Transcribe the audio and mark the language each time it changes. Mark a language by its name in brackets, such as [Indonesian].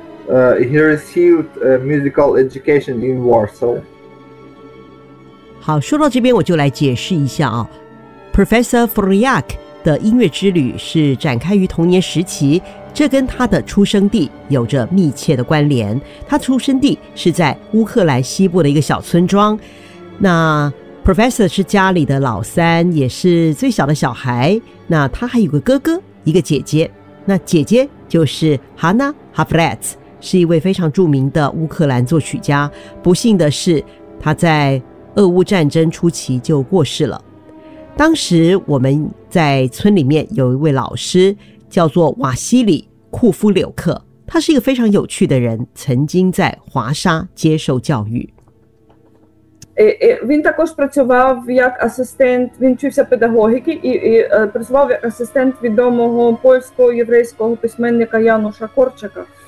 [English] He received musical education in Warsaw. [Chinese] 好，说到这边我就来解释一下啊 ，Professor Furliak。的音乐之旅是展开于童年时期，这跟他的出生地有着密切的关联。他出生地是在乌克兰西部的一个小村庄。那 Professor 是家里的老三，也是最小的小孩。那他还有个哥哥，一个姐姐。那姐姐就是 Hannah Hafletz， 是一位非常著名的乌克兰作曲家。不幸的是，他在俄乌战争初期就过世了。当时我们在村里面有一位老师叫做瓦西里库夫柳克，他是一个非常有趣的人，曾经在华沙接受教育。 [Ukrainian] він також працював як асистент, він вчився педагогіки і працював як асистент відомого польсько-єврейського письменника Януша Корчака.